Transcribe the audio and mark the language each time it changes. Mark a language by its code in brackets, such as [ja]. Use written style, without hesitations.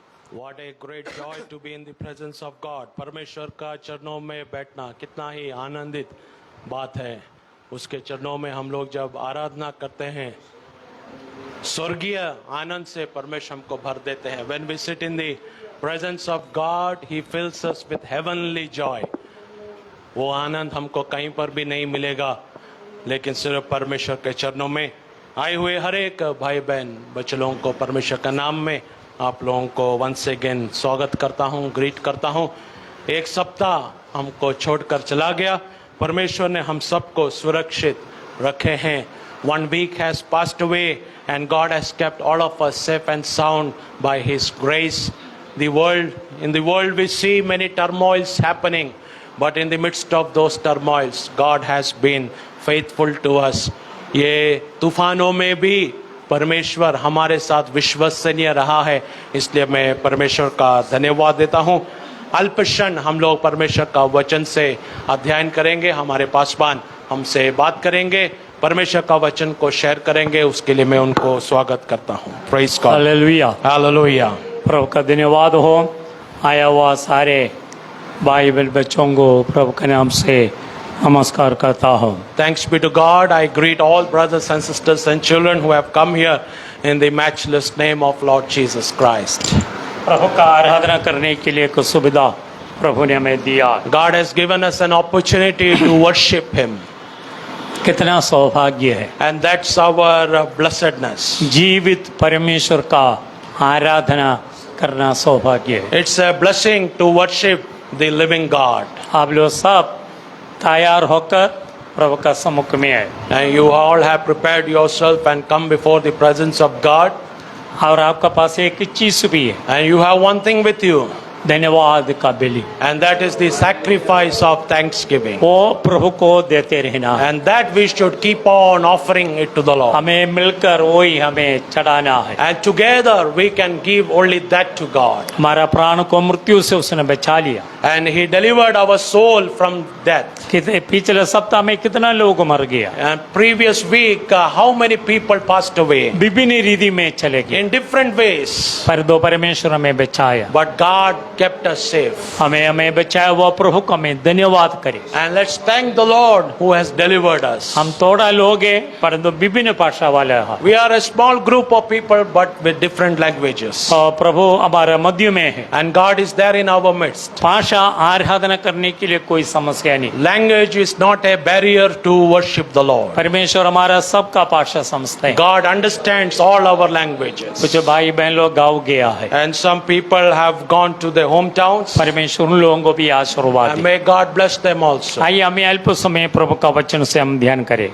[en] What a great joy to be in the presence of God. [hi] परमेश्वर का चरणों में बैठना कितना ही आनंदित बात है। उसके चरणों में हम लोग जब आराधना करते हैं, स्वर्गीय आनंद से परमेश्वर हमको भर देते हैं। [en] When we sit in the presence of God, He fills us with heavenly joy. [hi] वो आनंद हमको कहीं पर भी नहीं मिलेगा, लेकिन सिर्फ परमेश्वर के चरणों में। आए हुए हर एक भाई बहन बच्चों को परमेश्वर का नाम में आप लोगों को वंस अगेन स्वागत करता हूँ, ग्रीट करता हूँ। एक सप्ताह हमको छोड़कर चला गया, परमेश्वर ने हम सबको सुरक्षित रखे हैं। [en] 1 week has passed away and God has kept all of us safe and sound by His grace. In the world we see many turmoils happening, but in the midst of those turmoils, God has been faithful to us. [hi] ये तूफानों में भी परमेश्वर हमारे साथ विश्वसनीय रहा है, इसलिए मैं परमेश्वर का धन्यवाद देता हूँ। अल्पक्षण हम लोग परमेश्वर का वचन से अध्ययन करेंगे। हमारे पासवान हमसे बात करेंगे, परमेश्वर का वचन को शेयर करेंगे। उसके लिए मैं उनको स्वागत करता हूँ। [en] Praise God. [hi] हालेलुया। हालेलुया। प्रभु का धन्यवाद हो। आया हुआ सारे भाई बच्चों को प्रभु के नाम से नमस्कार करता हूँ। [en] Thanks be to God. I greet all brothers and sisters and children who have come here in the matchless name of Lord Jesus Christ. [hi] प्रभु का आराधना करने के लिए कुछ सुविधा प्रभु ने हमें दिया। [en] God has given us an opportunity to worship Him, [hi] कितना सौभाग्य है। [en] and that's our blessedness. [hi] जीवित परमेश्वर का आराधना करना सौभाग्य है। [en] It's a blessing to worship the living God. [hi] आप लोग सब तैयार होकर प्रभु का सम्मुख में है, [en] And you all have prepared yourself and come before the presence of God. [hi] और आपका पास एक चीज भी है, [en] And you have one thing with you, [hi] धन्यवाद का बलि। [en] and that is the sacrifice of thanksgiving. [hi] वो प्रभु को देते रहना है। [en] And that we should keep on offering it to the Lord. [hi] हमें मिलकर वही हमें चढ़ाना है। [en] And together we can give only that to God. [hi] हमारा प्राण को मृत्यु से उसने बचा लिया। [en] And He delivered our soul from death. [hi] पिछले सप्ताह में कितना लोग मर गया, [en] And previous week, how many people passed away? [hi] विभिन्न रीति में चले गए, [en] In different ways. [hi] पर दो परमेश्वर हमें बचाया। [en] But God kept us safe. [hi] हमें बचाया वो प्रभु को हमें धन्यवाद करें। [en] And let's thank the Lord who has delivered us. [hi] हम थोड़ा लोग हैं परंतु विभिन्न भाषा वाले हैं, [en] We are a small group of people but with different languages. [hi] और प्रभु हमारे मध्य में है। [en] And God is there in our midst. [hi] भाषा आराधना करने के लिए कोई समस्या नहीं। [en] Language is not a barrier to worship the Lord. [hi] परमेश्वर हमारा सबका भाषा समझता है। [en] God understands all our languages. [hi] कुछ भाई बहन लोग गाँव गया है, [en] And some people have gone to their hometowns. [hi] परमेश्वर उन लोगों को भी आशीर्वाद [en] And [hi] दे। [en] may God bless them also. [hi] आइए हमें अल्प समय प्रभु का वचन से हम ध्यान करें।